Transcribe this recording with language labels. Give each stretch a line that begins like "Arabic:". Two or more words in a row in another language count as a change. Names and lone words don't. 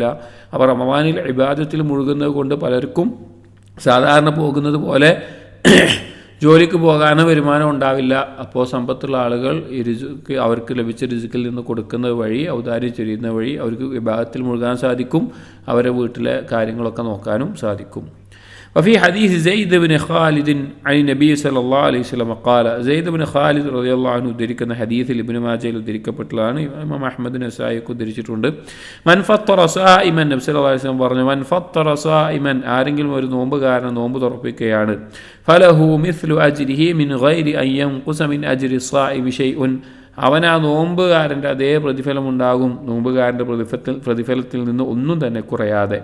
Malayalam: അപ്പോൾ റമളാനിൽ ഇബാദത്തിൽ മുഴുകുന്നത് കൊണ്ട് പലർക്കും സാധാരണ പോകുന്നത് പോലെ ജോലിക്ക് പോകാനോ വരുമാനം ഉണ്ടാവില്ല. അപ്പോൾ സമ്പത്തുള്ള ആളുകൾ ഈ റിസ്ക്, അവർക്ക് ലഭിച്ച റിസ്കിൽ നിന്ന് കൊടുക്കുന്നത് വഴി, ഔദാര്യം ചൊരിയുന്ന വഴി അവർക്ക് വിഭാഗത്തിൽ മുഴുകാൻ സാധിക്കും, അവരെ വീട്ടിലെ കാര്യങ്ങളൊക്കെ നോക്കാനും സാധിക്കും.
Arabic: وفي حديث زيد بن خالد عن النبي صلى الله عليه وسلم قال, زيد بن خالد رضي الله عنه
Malayalam: ഉദ്ധരിക്കുന്ന ഹദീസിൽ ഇബ്നു മാജയിൽ ഉദ്ധരിക്കപ്പെട്ടതാണ്. ഇമാം അഹ്മദ് നസായിക്ക് ഉദ്ധരിച്ചിട്ടുണ്ട്.
Arabic: من فطر صائما,
Malayalam: നബി
Arabic: صلى الله عليه وسلم
Malayalam: പറഞ്ഞു,
Arabic: من فطر صائما,
Malayalam: ആരെങ്കിലും ഒരു നോമ്പുകാരൻ നോമ്പ് തുറപ്പിക്കുകയാണ്,
Arabic: فله مثل أجره من غير أن ينقص من أجر الصائم شيء,
Malayalam: അവൻ ആ നോമ്പുകാരൻ്റെ അതേ പ്രതിഫലം ഉണ്ടാകും, നോമ്പുകാരൻ്റെ പ്രതിഫലത്തിൽ നിന്ന് ഒന്നും തന്നെ കുറയാതെ.